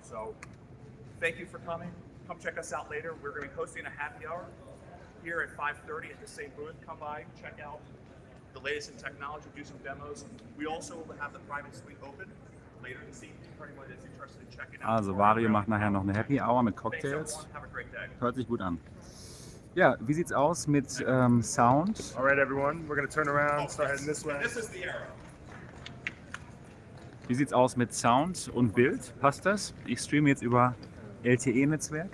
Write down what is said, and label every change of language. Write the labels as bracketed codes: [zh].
[en] So thank you for coming. Come check us out later. We're going to be hosting a happy hour here at 5:30 at the same booth. Come by, check out the latest in technology, do some demos. We also will have the private suite open later this evening for anyone that's interested in checking out. [de] Also Vario macht nachher noch eine Happy Hour mit Cocktails. Hört sich gut an. Ja, wie sieht's aus mit Sound? [en] Alright everyone, we're going to turn around, start heading this way. This is the Aero. [de] Wie sieht's aus mit Sound und Bild? Passt das? Ich streame jetzt über LTE-Netzwerk.